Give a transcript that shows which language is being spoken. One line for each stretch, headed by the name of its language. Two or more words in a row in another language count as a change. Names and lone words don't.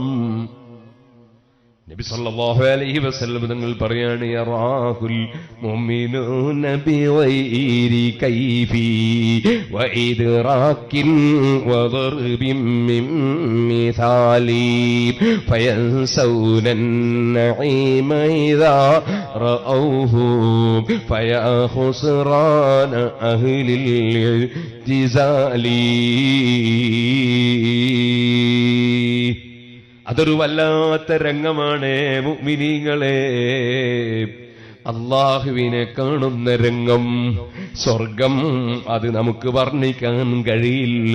Arabic: നബി صلى الله عليه وسلم
Malayalam: തങ്ങൾ പറയാണ്,
Arabic: يراه المؤمنون بغير كيف وإدراك وضرب من مثال فينسون النعيم إذا رأوه فيا خسران أهل الاعتزال.
Malayalam: അതൊരു വല്ലാത്ത രംഗമാണ് മുഅ്മിനീങ്ങളെ. അല്ലാഹുവിനെ കാണുന്ന രംഗം, സ്വർഗം, അത് നമുക്ക് വർണ്ണിക്കാൻ കഴിയില്ല.